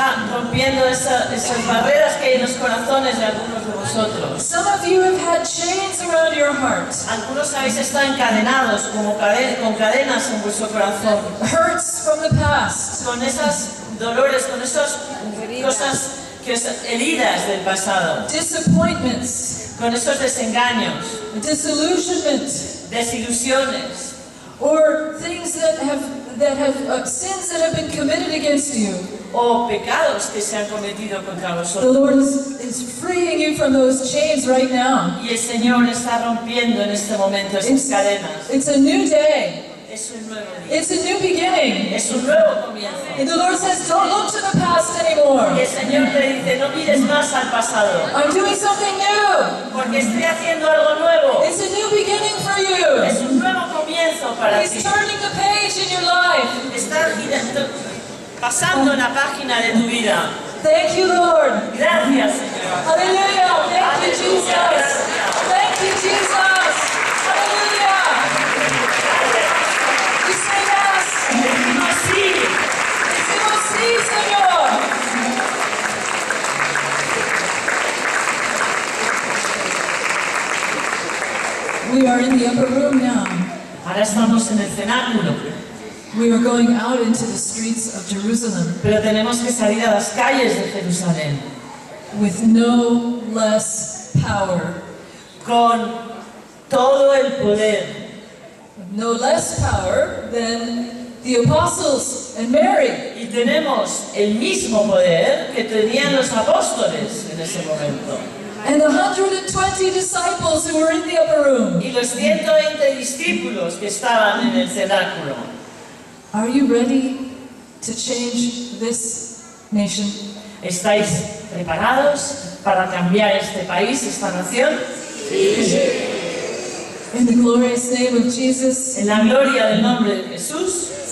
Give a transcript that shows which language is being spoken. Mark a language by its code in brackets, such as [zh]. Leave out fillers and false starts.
[es] rompiendo esas barreras que hay en los corazones de algunos de vosotros. [en] Some of you have had chains around your heart. [es] Algunos habéis estado encadenados con cadenas en vuestro corazón. [en] Hurts from the past. [es] Con esas dolores, con esas cosas, heridas del pasado. [en] Disappointments. [es] Con esos desengaños. [en] Disillusionment. [es] Desilusiones. [en] Or things that have sins that have been committed against you. [es] O pecados que se han cometido contra [en] The [es] vosotros. [en] Lord is freeing you from those chains right now. [es] Y el Señor está rompiendo en este momento esas cadenas. [en] It's a new day. [es] Es un nuevo día. [en] It's a new beginning. [es] Es un nuevo comienzo. [en] And the Lord says, don't look to the past anymore. [es] Y el Señor te dice, no mires más al pasado, [en] I'm doing something new. [es] porque estoy haciendo algo nuevo. [en] It's a new beginning for you. [es] Es un nuevo comienzo para [en] He's [es] ti. [en] turning the page in your life. [es] Está girando, pasando la página de tu vida. [en] Thank you, Lord. [es] Gracias, Señor. [en] Hallelujah. Thank you, Jesus. Thank you, Jesus. Hallelujah. We say yes. [es] Decimos sí. Decimos sí, Señor. [en] We are in the upper room now. [es] Ahora estamos en el cenáculo, [en] We are going out into the streets of Jerusalem [es] pero tenemos que salir a las calles de Jerusalén [en] with no less power. [es] con todo el poder, [en] No less power than the apostles and Mary. [es] y tenemos el mismo poder que tenían los apóstoles en ese momento. [en] And the 120 disciples who were in the upper room. [es] Y los 120 discípulos que estaban en el cenáculo. [en] Are you ready to change this nation? [es] ¿Estáis preparados para cambiar este país, esta nación? [en] In the glorious name of Jesus. [es] En la gloria del nombre de Jesús.